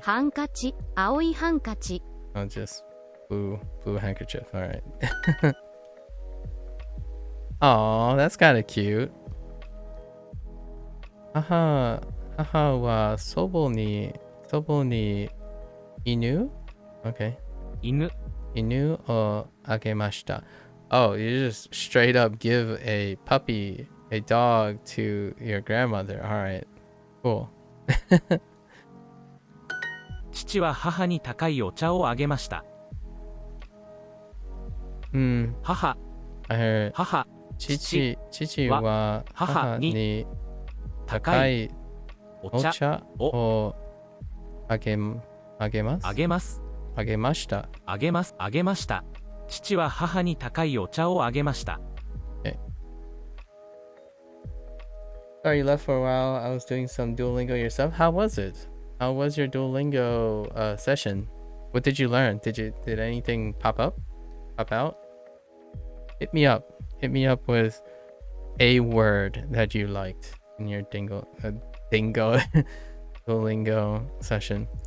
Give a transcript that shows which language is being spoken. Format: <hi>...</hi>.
<ja>ハンカチ青いハンカチ</ja> <en>Oh, just blue handkerchief. All right. Oh, that's kind of cute.</en> <ja>Haha wa sobo ni inu?</ja> <en>Okay.</en> <ja>犬 Inu o agemashita.</ja> <en>Oh, you just straight up give a puppy, a dog to your grandmother. All right. Cool.</en> <ja>父は母に高いお茶をあげました 母</ja> <en>I heard</en> <ja>母 chichi wa haha ni takai お茶 ocha o agemasu? あげます Agemashita. あげますあげました父は母に高いお茶をあげました</ja> <en>Sorry, you left for a while. I was doing some Duolingo yourself. How was it? How was your Duolingo session? What did you learn? Did anything pop out? Hit me up with a word that you liked in your dingo Duolingo session.</en>